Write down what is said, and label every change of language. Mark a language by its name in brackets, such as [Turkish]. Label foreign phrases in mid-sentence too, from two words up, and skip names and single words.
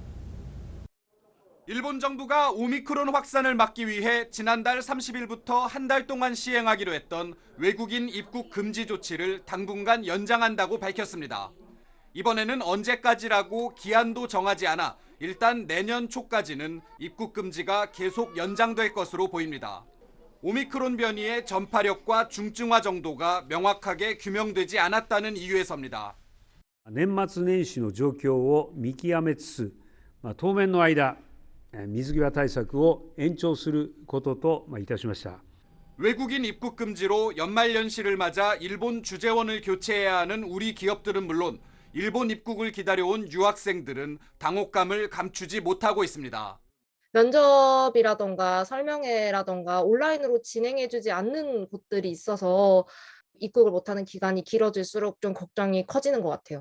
[Korean] 일본 정부가 오미크론 확산을 막기 위해 지난달 30일부터 한 달 동안 시행하기로 했던 외국인 입국 금지 조치를 당분간 연장한다고 밝혔습니다. 이번에는 언제까지라고 기한도 정하지 않아 일단 내년 초까지는 입국 금지가 계속 연장될 것으로 보입니다. 오미크론 변이의 전파력과 중증화 정도가 명확하게 규명되지 않았다는 이유에서입니다. [Japanese] 年末年始の状況を見極めつつ、当面の間、水際対策を延長することといたしました。 [Korean] 외국인 입국 금지로 연말연시를 맞아 일본 주재원을 교체해야 하는 우리 기업들은 물론 일본 입국을 기다려온 유학생들은 당혹감을 감추지 못하고 있습니다. 면접이라던가 설명회라던가 온라인으로 진행해주지 않는 곳들이 있어서 입국을 못하는 기간이 길어질수록 좀 걱정이 커지는 것 같아요.